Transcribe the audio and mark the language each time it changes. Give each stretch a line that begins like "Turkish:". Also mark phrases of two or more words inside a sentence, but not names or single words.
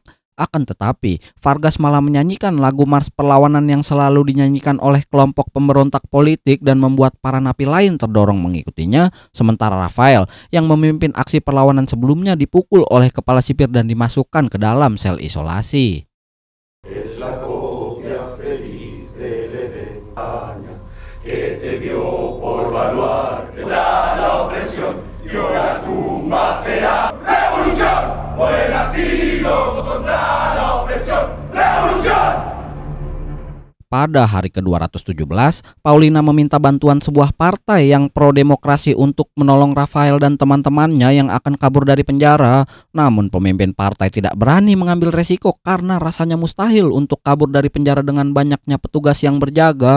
Indonesian: Akan tetapi, Vargas malah menyanyikan lagu Mars Perlawanan yang selalu dinyanyikan oleh kelompok pemberontak politik dan membuat para napi lain terdorong mengikutinya. Sementara Rafael yang memimpin aksi perlawanan sebelumnya dipukul oleh kepala sipir dan dimasukkan ke dalam sel isolasi.
Spanish: Que te dio por baluarte la opresión y ahora tumba será revolución por el asilo contra la opresión, revolución.
Indonesian: Pada hari ke-217, Paulina meminta bantuan sebuah partai yang pro-demokrasi untuk menolong Rafael dan teman-temannya yang akan kabur dari penjara. Namun pemimpin partai tidak berani mengambil resiko karena rasanya mustahil untuk kabur dari penjara dengan banyaknya petugas yang berjaga.